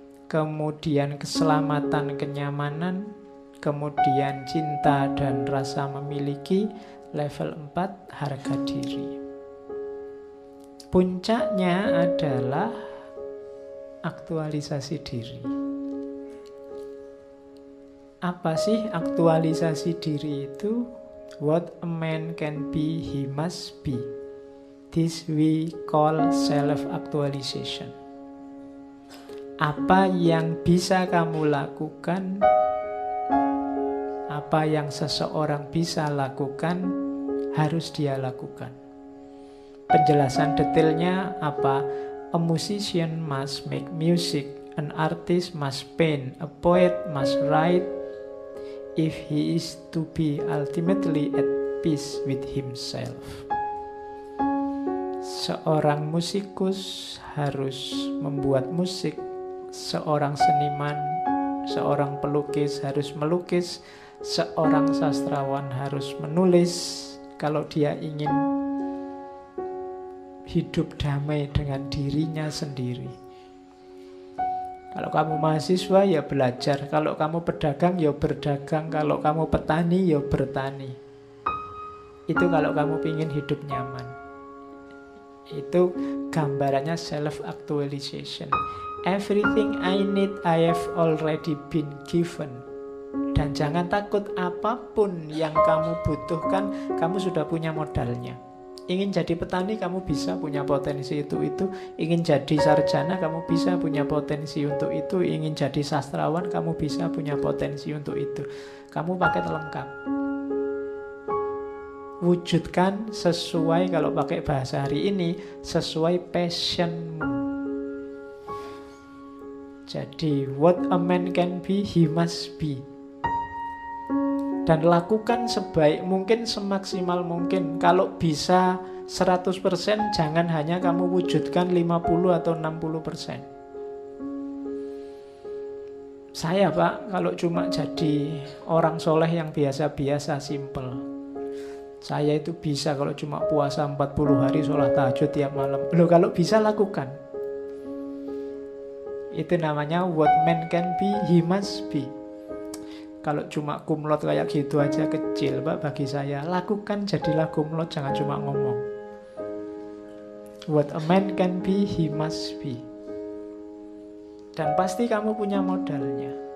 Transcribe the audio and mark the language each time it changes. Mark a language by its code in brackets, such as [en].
[id] kemudian keselamatan, kenyamanan, kemudian cinta dan rasa memiliki, level 4 harga diri. Puncaknya adalah aktualisasi diri. Apa sih aktualisasi diri itu? [en] What a man can be, he must be. This we call self-actualization. [id] Apa yang bisa kamu lakukan, apa yang seseorang bisa lakukan, harus dia lakukan. Penjelasan detailnya apa? [en] A musician must make music, an artist must paint, a poet must write, if he is to be ultimately at peace with himself. [id] Seorang musikus harus membuat musik, seorang seniman, seorang pelukis harus melukis, seorang sastrawan harus menulis kalau dia ingin hidup damai dengan dirinya sendiri. Kalau kamu mahasiswa ya belajar, kalau kamu pedagang ya berdagang, kalau kamu petani ya bertani. Itu kalau kamu ingin hidup nyaman. Itu gambarannya self-actualization. [en] Everything I need I have already been given. [id] Dan jangan takut, apapun yang kamu butuhkan, kamu sudah punya modalnya. Ingin jadi petani, kamu bisa punya potensi itu. Ingin jadi sarjana, kamu bisa punya potensi untuk itu. Ingin jadi sastrawan, kamu bisa punya potensi untuk itu. Kamu pakai lengkap. Wujudkan sesuai, kalau pakai bahasa hari ini, sesuai passionmu. Jadi, [en] what a man can be, he must be. [id] Dan lakukan sebaik mungkin, semaksimal mungkin. Kalau bisa 100%, jangan hanya kamu wujudkan 50% atau 60%. Saya, Pak, kalau cuma jadi orang soleh yang biasa-biasa, simple. Saya itu bisa kalau cuma puasa 40 hari, sholat tahajud tiap malam. Loh, kalau bisa, lakukan. Itu namanya [en] what man can be, he must be. [id] Kalau cuma kumlot kayak gitu aja kecil, Pak, bagi saya. Lakukan, jadilah kumlot, jangan cuma ngomong. [en] What a man can be, he must be. [id] Dan pasti kamu punya modalnya.